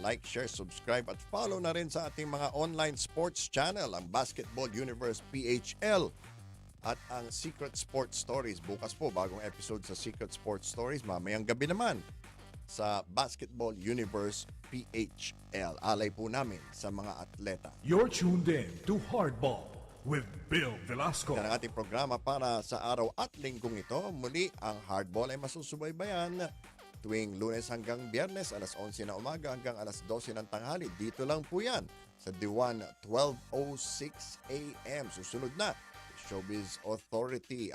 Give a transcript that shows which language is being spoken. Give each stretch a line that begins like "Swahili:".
Filipino: Like, share, subscribe at follow na rin sa ating mga online sports channel, ang Basketball Universe PHL at ang Secret Sports Stories. Bukas po, bagong episode sa Secret Sports Stories. Mamayang gabi naman sa Basketball Universe PHL. Alay po namin sa mga atleta.
English: You're tuned in to Hardball with Bill Velasco.
Filipino: Yan ang ating programa para sa araw at linggong ito. Muli, ang Hardball ay masusubaybayan tuwing Lunes hanggang Biyernes, alas 11 na umaga hanggang alas 12 ng tanghali. Dito lang po yan sa DWAN 12:06 AM. Susunod na, Showbiz Authority.